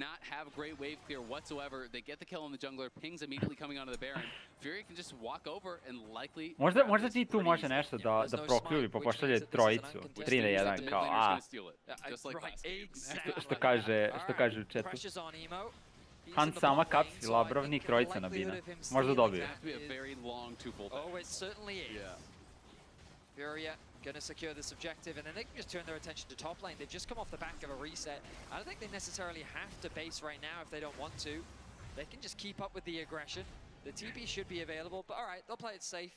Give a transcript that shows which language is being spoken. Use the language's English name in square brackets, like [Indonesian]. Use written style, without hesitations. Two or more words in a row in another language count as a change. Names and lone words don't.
[Serbian] Možda ti tu može nešto da prokljuvi, pa pošalje trojicu. 3-1 kao, što kaže u chatu. Han sama kapsi, Labrovnik, trojica nabina. Možda dobije. [English] Furia going to secure this objective, and then they can just turn their attention to top lane. They've just come off the back of a reset. I don't think they necessarily have to base right now if they don't want to. They can just keep up with the aggression. The TP should be available, but all right, they'll play it safe.